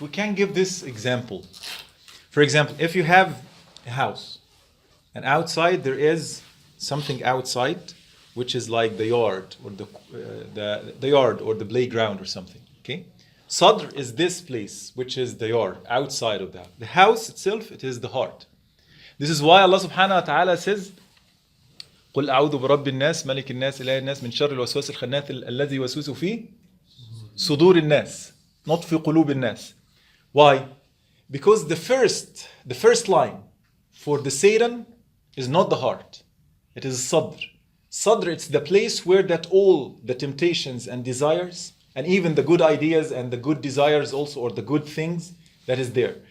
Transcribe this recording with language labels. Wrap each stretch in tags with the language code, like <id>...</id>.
<en>We can give this example. For example, if you have a house, and outside there is something outside, which is like the yard or the yard or the playground or something. Okay, sadr is this place, which is the yard outside of that. The house itself, it is the heart. This is why Allah subhanahu wa ta'ala says,</en> <ar>قل أعوذ برب الناس ملك الناس إله الناس من شر الوسواس الخناس الذي يوسوس في صدور الناس,</ar> <en>not</en> <ar>في قلوب الناس.</ar> <en>Why? Because the first line for the Satan is not the heart. It is sadr. Sadr, it's the place where that all the temptations and desires, and even the good ideas and the good desires also, or the good things, that is there.</en>